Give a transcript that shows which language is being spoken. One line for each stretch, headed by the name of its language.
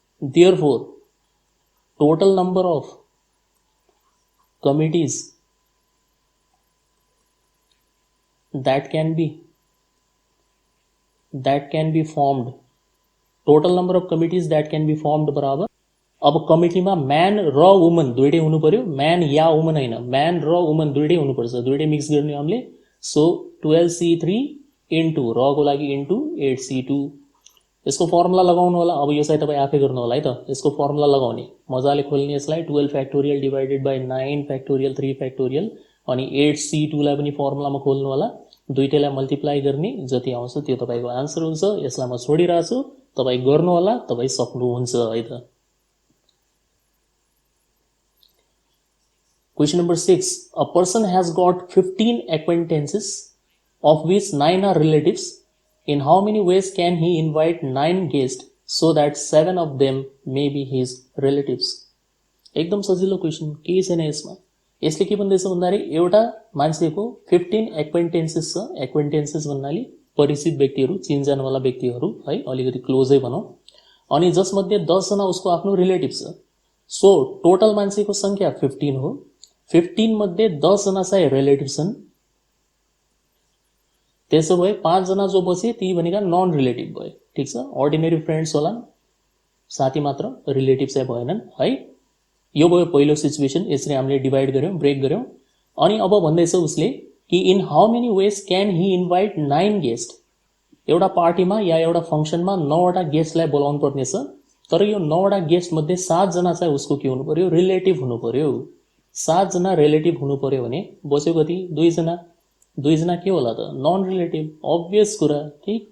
English: Therefore total number of committees that can be formed, total number of committees that can be formed बराबर।
Nepali: अब कमिटीमा man र woman दुईटै हुनु पर्यो, म्यान या वुमन हैन, म्यान र वुमन दुईटै हुनुपर्छ, दुईटै मिक्स गर्ने हामीले। सो 12C3 इन्टु रको लागि इन्टु 8C2। यसको फर्मुला लगाउनु होला। अब यो चाहिँ तपाईँ आफै गर्नु होला है त। यसको फर्मुला लगाउने मजाले खोल्ने यसलाई 12 factorial divided by 9 factorial 3 factorial अनि 8C2 लाई पनि फर्मुलामा खोल्नु होला। दुईटैलाई मल्टिप्लाई गर्ने, जति आउँछ त्यो तपाईँको आन्सर हुन्छ। यसलाई म छोडिरहेको छु, तपाईँ गर्नु होला, तपाईँ सक्नुहुन्छ है त।
English: Question number 6. A person has got 15 acquaintances of which 9 are relatives. In how many ways can he invite 9 guests so that 7 of them may be his relatives?
Nepali: एकदम सजिलो क्वेशन, केही छैन यसमा। यसले के भन्दैछ भन्दाखेरि एउटा मान्छेको 15 एक्वेन्टेन्सेस छ। एक्वेन्टेन्सेस भन्नाले परिचित व्यक्तिहरू, चिनजानवाला व्यक्तिहरू है, अलिकति क्लोजै भनौँ। अनि जसमध्ये 10 जना उसको आफ्नो रिलेटिभ छ। सो टोटल मान्छेको संख्या 15 हो। 15 मध्ये 10 जना चाहिँ रिलेटिभ छन्। त्यसो भए 5 जना जो बचे ती भनेका नन रिलेटिभ भए। ठीक छ। अर्डिनरी फ्रेन्ड्स होला, साथी मात्र, रिलेटिभ चाहिँ भएनन् है। यो भयो पहिलो सिचुएसन। यसरी हामीले डिभाइड गर्यौं, ब्रेक गर्यौं। अनि अब भन्दैछ उसले कि
English: In how many ways can he invite 9 guest.
Nepali: एउटा पार्टीमा या एउटा फंक्सनमा 9 वटा गेस्टलाई बोलाउनु पर्नेछ। तर यो 9 वटा गेस्ट मध्ये 7 जना चाहिँ उसको के हुनु पर्यो, रिलेटिभ हुनु पर्यो। 7 जना रिलेटिभ हुनु पर्यो भने बस्यो कति, 2 जना। 2 जना के होला त, नन रिलेटिभ। अब्भियस कुरा। ठीक।